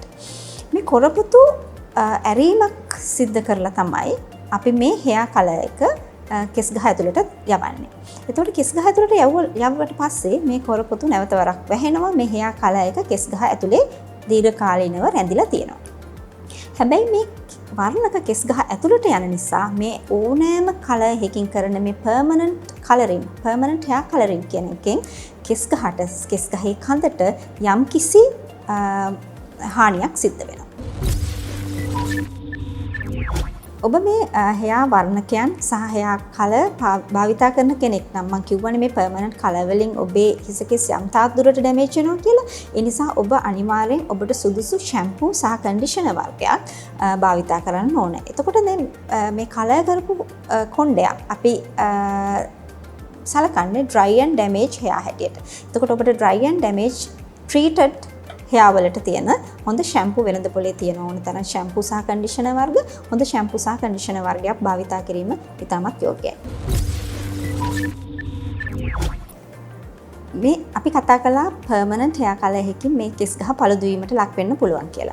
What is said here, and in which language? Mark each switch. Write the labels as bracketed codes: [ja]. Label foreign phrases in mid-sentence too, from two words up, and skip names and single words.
[si] මේ කොරපතු ඇරීමක් සිද්ධ කරලා තමයි අපි මේ [en] hair color [si] එක කෙස් ගහ ඇතුළට යවන්නේ. එතකොට කෙස් ගහ ඇතුළට යවුවට පස්සේ මේ කොරපොතු නැවත වරක් වැහෙනවා. මේ [en] hair color [si] එක කෙස් ගහ ඇතුලේ දීර්ඝකාලීනව රැඳිලා තියෙනවා. හැබැයි මේ වර්ණක කෙස් ගහ ඇතුළට යන නිසා මේ ඕනෑම color එකකින් කරන මේ [en] permanent hair coloring [si] කියන එකෙන් කෙස් ගහේ කඳට යම්කිසි හානියක් සිද්ධ වෙනවා. ඔබ මේ hair වර්ණකයන් සහ hair color භාවිතා කරන කෙනෙක් නම් මම කියවනේ මේ [en] permanent color [si] වලින් ඔබේ හිස කෙස් යම් තාක් දුරට damage වෙනවා කියලා. ඒ නිසා ඔබ අනිවාර්යෙන් ඔබට සුදුසු shampoo සහ conditioner වර්ගයක් භාවිතා කරන්න ඕන. එතකොට දැන් මේ color කරපු කොණ්ඩයක් අපි සලකන්නේ [en] dry and damage hair [si] හැටියට. එතකොට ඔබට [en] dry and damage treated hair [si] වලට තියෙන හොඳ shampoo වෙනද පොලේ තියෙන ඕන තරම් shampoo සහ conditioner වර්ග හොඳ shampoo සහ conditioner වර්ගයක් භාවිතා කිරීම ඉතාමත් යෝග්‍යයි. මේ අපි කතා කළා [en] permanent hair color [si] එකකින් මේ කෙස් ගහ පළදු වීමට ලක් වෙන්න පුළුවන් කියලා.